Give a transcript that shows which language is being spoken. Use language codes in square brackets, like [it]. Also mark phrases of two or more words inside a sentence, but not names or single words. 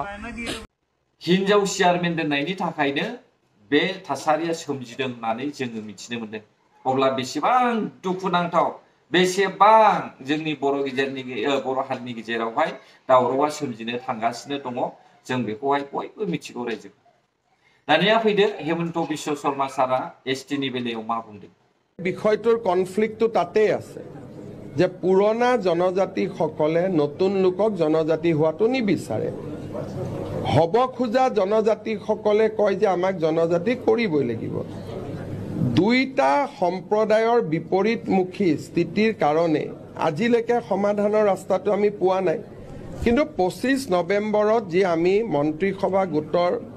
[brx] हिनजाव चेयारमेन दोननायनि थाखायनो बे थासारिया सोमजिदों होननानै जोङो मिथिनो मोन्दों अब्ला बेसेबां दुखुनांथाव बेसेबां जोंनि बर' हारिनि गेजेरावहाय दावरावआ सोमजिनो थांगासिनो दङ जों बेखौहाय बयबो मिथिगौ रायजो दानिया फैदो हेमন্ত বিশ্ব শর্মা सारा एसटिनि बेलायाव मा बुंदों [as] বিষয়টোৰ কনফ্লিক্টটো তাতেই আছে যে পুৰণা জনজাতিসকলে নতুন লোকক জনজাতি হোৱাটো নিবিচাৰে হব খোজা জনজাতিসকলে কয় যে আমাক জনজাতি কৰিবই লাগিব দুইটা সম্প্ৰদায়ৰ বিপৰীতমুখী স্থিতিৰ কাৰণে আজিলৈকে সমাধানৰ ৰাস্তাটো আমি পোৱা নাই কিন্তু 25 নৱেম্বৰত যি আমি মন্ত্ৰীসভা গোটৰ